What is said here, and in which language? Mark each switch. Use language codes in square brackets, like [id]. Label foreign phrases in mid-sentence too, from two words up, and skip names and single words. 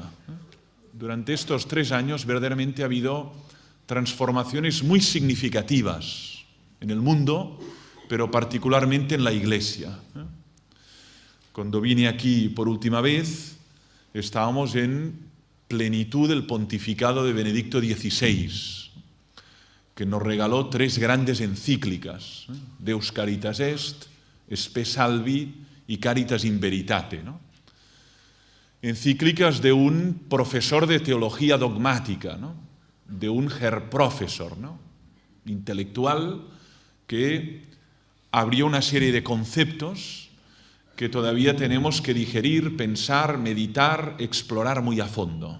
[es] Durante estos 3 años verdaderamente ha habido transformaciones muy significativas en el mundo, pero particularmente en la Iglesia. Cuando vine aquí por última vez, estábamos en plenitud del pontificado de Benedicto XVI, que nos regaló 3 grandes encíclicas, Deus Caritas Est, Spe Salvi y Caritas in Veritate, ¿no? Encíclicas de un profesor de teología dogmática, ¿no? De un [de] Herr Professor, [es] ¿no? Intelectual que abrió una serie de conceptos que todavía tenemos que digerir, pensar, meditar, explorar muy a fondo.